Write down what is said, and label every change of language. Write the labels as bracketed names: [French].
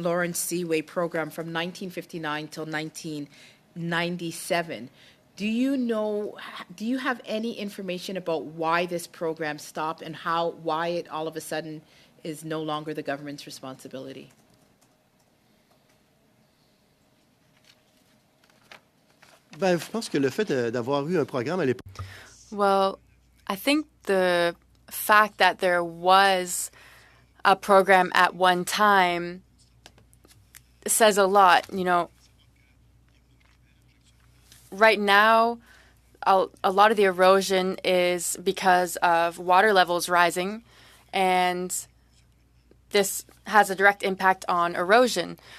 [English] Lawrence Seaway program from 1959 till 1997. Do you have any information about why this program stopped and why it all of a sudden is no longer the government's responsibility? [French] Ben, je pense que le fait d'avoir eu un programme à l'époque. [English] Well, I think the fact that there was a program at one time says a lot. You know, right now, a lot of the erosion is because of water levels rising, and this has a direct impact on erosion.